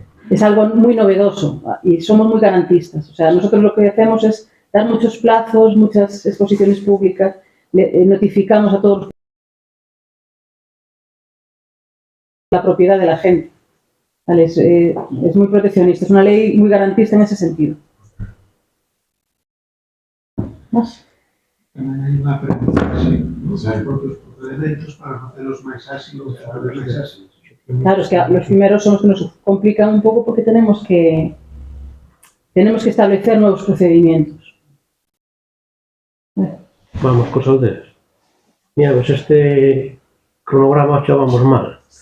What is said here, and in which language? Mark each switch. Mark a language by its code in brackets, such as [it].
[es] Es algo muy novedoso y somos muy garantistas. O sea, nosotros lo que hacemos es dar muchos plazos, muchas exposiciones públicas, notificamos a todos la propiedad de la gente. ¿Vale? Es muy proteccionista, es una ley muy garantista en ese sentido. ¿Más? [gl] Tamén hai unha aprendizaxe, Sí. os propios procedimentos para facelos máis áxilos, [es] Claro, es que los primeros son los que nos complican un poco porque tenemos que establecer nuevos procedimientos. [gl] Vamos, cos aldeas. Mira, pues este cronograma xa vamos mal.